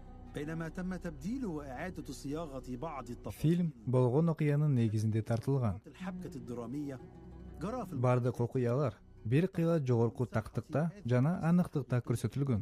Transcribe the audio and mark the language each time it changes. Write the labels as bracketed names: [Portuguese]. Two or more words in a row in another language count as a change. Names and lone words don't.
[Arabic] بينما تم تبديل وإعادة صياغة بعض التفاصيل. [Kyrgyz] Film болгон окуянын негизинде тартылган. [Arabic] الحبكة الدرامية جرى في [Kyrgyz] Бардык окуялар бир кыйла жогорку тактыкта жана аныктыкта көрсөтүлгөн.